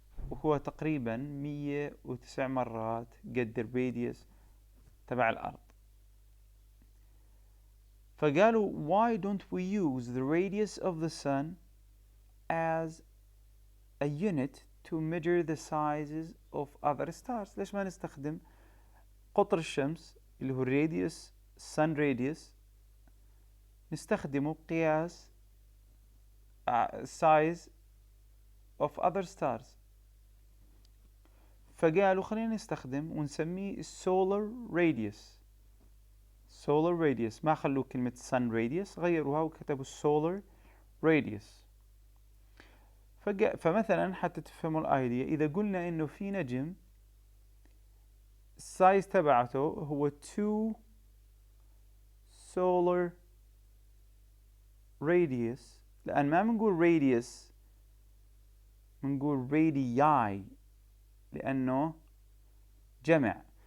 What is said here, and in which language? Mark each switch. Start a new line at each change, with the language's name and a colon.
Arabic: وهو تقريبا 109 مرات قد الراديوس تبع الأرض. فقالوا
English: why don't we use the radius of the sun as a unit to measure the sizes of other stars.
Arabic: ليش ما نستخدم قطر الشمس اللي هو radius sun radius نستخدمه قياس
English: size of other stars.
Arabic: فقالوا خلينا نستخدم ونسميه solar radius. solar radius، ما خلوا كلمة sun radius، غيروها وكتبوا solar radius. فمثلا حتى تفهموا الايديا، اذا قلنا انه في نجم السايز تبعته هو 2 solar radius، لان ما بنقول radius، بنقول radii لانه جمع.